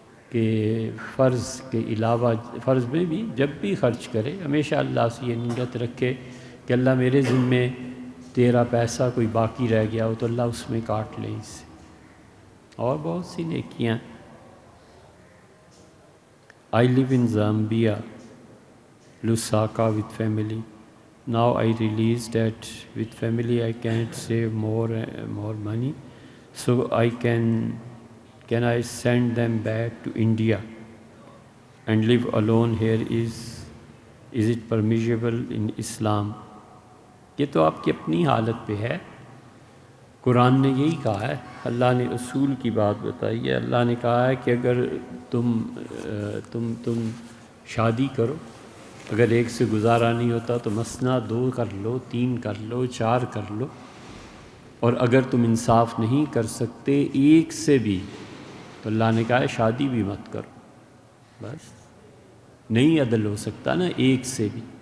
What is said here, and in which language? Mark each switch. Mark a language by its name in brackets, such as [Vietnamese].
[Urdu] کہ فرض کے علاوہ، فرض میں بھی جب بھی خرچ کرے ہمیشہ اللہ سے یہ نیت رکھے کہ اللہ میرے ذمے تیرا پیسہ کوئی باقی رہ گیا ہو تو اللہ اس میں کاٹ لے اس سے، اور بہت سی نیکیاں۔ [English] I live in Zambia, Lusaka with family. Now I realized that with family I can't save more money, so can I send them back to India and live alone here? Is it permissible in Islam? [Urdu] یہ تو آپ کی اپنی حالت پہ ہے، قرآن نے یہی کہا ہے، اللہ نے اصول کی بات بتائی ہے، اللہ نے کہا ہے کہ اگر تم شادی کرو، اگر ایک سے گزارا نہیں ہوتا تو مثنا 2 کر لو، 3 کر لو، 4 کر لو، اور اگر تم انصاف نہیں کر سکتے ایک سے بھی تو اللہ نے کہا ہے شادی بھی مت کرو، بس نہیں عدل ہو سکتا نا ایک سے بھی،